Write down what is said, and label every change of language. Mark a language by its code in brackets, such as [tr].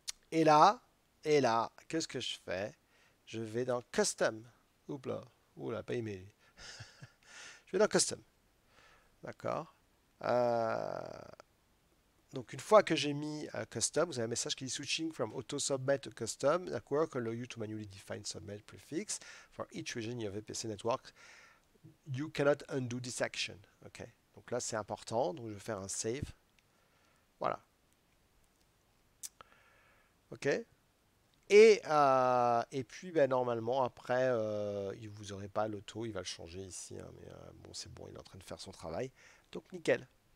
[fr] Et là, qu'est-ce que je fais? Je vais dans Custom. Oups là. Oula, pas aimé. Je vais dans Custom. D'accord. Euh, donc une fois que j'ai mis Custom, vous avez un message qui dit [en] Switching from Auto Submit to Custom. Network allow you to manually define submit prefix for each region in your VPC network. You cannot undo this action. [fr] Ok. Donc là c'est important. Donc je vais faire un save. Voilà. Ok. Et puis ben, normalement après vous n'aurez pas l'auto, il va le changer ici, hein, mais bon c'est bon, il est en train de faire son travail. Donc nickel.